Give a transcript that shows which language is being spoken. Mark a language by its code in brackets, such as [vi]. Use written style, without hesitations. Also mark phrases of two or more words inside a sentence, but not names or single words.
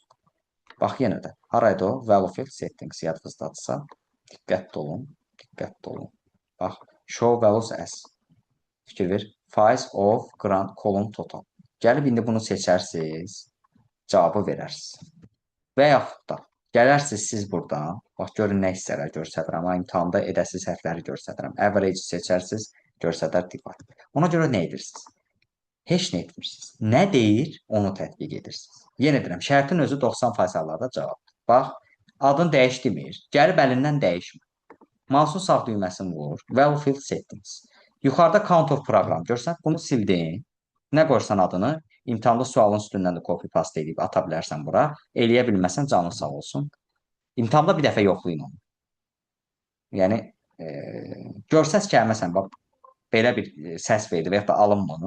[az] Bax yenə də. Haraydı o? [en] Value field settings [az] yadınızdadırsa. Diqqətli olun. Diqqətli olun. Bax. [en] Show values as. [az] Fikir ver. [en] Faiz of grand column total. [az] Gəlib indi bunu seçərsiniz. Cavabı verərsiniz. Və yaxud da gələrsiniz siz buradan, bax görün nə hissələr göstərirəm, imtahanda edəsiz hərfləri göstərirəm. Average seçərsiniz, göstərər divide. Ona görə nə edirsiniz? Heç nə etmirsiniz. Nə deyir, onu tətbiq edirsiniz. Yenə deyirəm, şərtin özü 90% hallarda cavabdır. Bax, adın dəyiş demir, gəlib əlindən dəyişmir. Mouse'un sağ düyməsini vur, [en] value field settings. [az] Yuxarıda [en] count of [az] proqram görsən, bunu sildin. Nə qoysan adını, imtahanda sualın üstündən də [en] copy paste [az] edib ata bilərsən bura. Eləyə bilməsən canın sağ olsun. İmtahanda bir dəfə yoxlayın onu. Yəni görsəz ki, məsələn, bax belə bir səs verdi və ya da alınmır onu.